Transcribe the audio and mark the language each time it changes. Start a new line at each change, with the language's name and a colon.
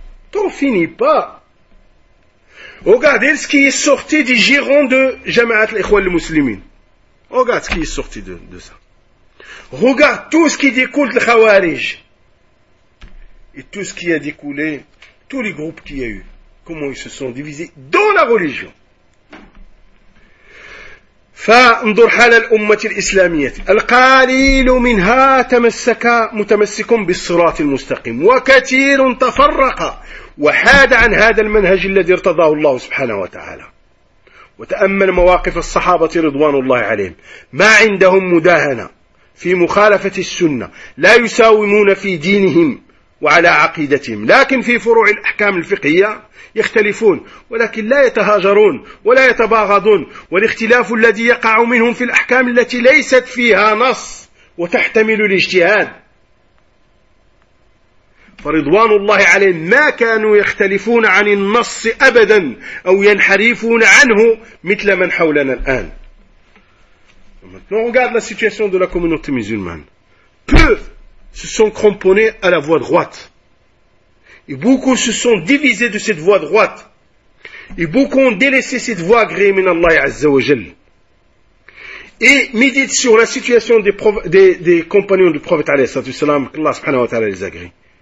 French: T'en finis pas. Regardez ce qui est sorti du giron de Jamaat l'Ikhwal al-Muslimin. Regarde ce qui est sorti de ça. Regarde tout ce qui découle de Khawarij. Et tout ce qui a découlé, tous les groupes qu'il y a eu, comment ils se sont divisés dans la religion.
Arabic: فانظر حال الأمة الإسلامية القليل منها تمسك متمسك بالصراط المستقيم وكثير تفرق وحاد عن هذا المنهج الذي ارتضاه الله سبحانه وتعالى وتأمل مواقف الصحابة رضوان الله عليهم ما عندهم مداهنة في مخالفة السنة لا يساومون في دينهم وعلى عقيدتهم لكن في فروع الأحكام الفقهية يختلفون ولكن لا يتهاجرون ولا يتباغضون والاختلاف الذي يقع منهم في الأحكام التي ليست فيها نص وتحتمل الاجتهاد فرضوان الله عليهم ما كانوا يختلفون عن النص أبدا أو ينحرفون عنه مثل من حولنا الآن.
French: Maintenant, regarde la situation de la communauté musulmane. Peu se sont cramponnés à la voie droite. Et beaucoup se sont divisés de cette voie droite. Et beaucoup ont délaissé cette voie agréée min Allah Azza wa Jal. Et médite sur la situation des compagnons du prophète alayhi salatu wasalam, qu'Allah subhanahu wa ta'ala les agrée.